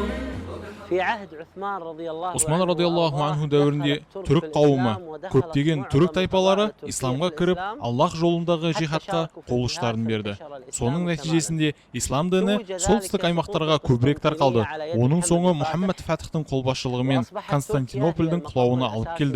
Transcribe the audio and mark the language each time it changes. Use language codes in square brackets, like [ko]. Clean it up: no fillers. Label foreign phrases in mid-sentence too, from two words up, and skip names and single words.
[ar] في عهد عثمان رضي الله عنه [kk] Осман [ar] رضي الله عنه [kk] дәуірінде түрік қауымы, көптеген түрік тайпалары исламға кіріп, Аллах жолындағы жихадқа қол ұштарын берді. Соның нәтижесінде ислам діні солтүстік аймақтарға көбірек тарқалды. Оның соңы Мұхаммед Фатихтың қолбасшылығымен Константинопольдің құлауына алып келді.